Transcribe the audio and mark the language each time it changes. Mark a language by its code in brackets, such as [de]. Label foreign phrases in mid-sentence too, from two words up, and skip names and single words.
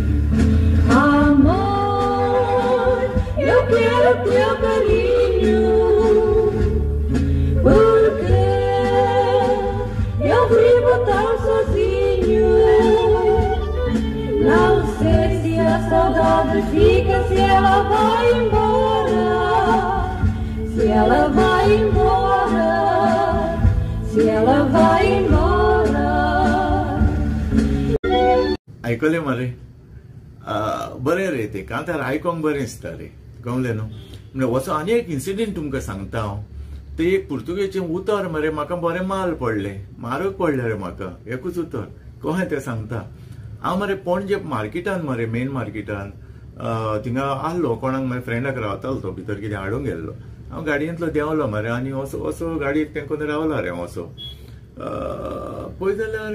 [pt] Amor, eu quero teu carinho, porque eu vivo tão sozinho. Não sei se a saudade fica, se ela vai embora, se ela vai embora, se ela vai embora. [kok] आयकले मरे बरें रे ते कांतार आयकोंक बरें दिसता रे कळ्ळें न्हू म्हणजे असो आनी एक इन्सिडेंट तुमकां सांगता हांव ते एक पुर्तुगेजें उतर मरे म्हाका बरें म्हारग पडलें रे म्हाका एकूच उतर कशें तें सांगता हांव मरे पणजे मार्केटान मरे मेन मार्केटान थिंगा आहलो कोणाक मरे फ्रेंडाक रावतालो तो भितर कितें हाडूंक गेल्लो हांव गाडयेंतलो देंवलो मरे आनी असो गाडयेक तेंकोन रावला रे असो पळय जाल्यार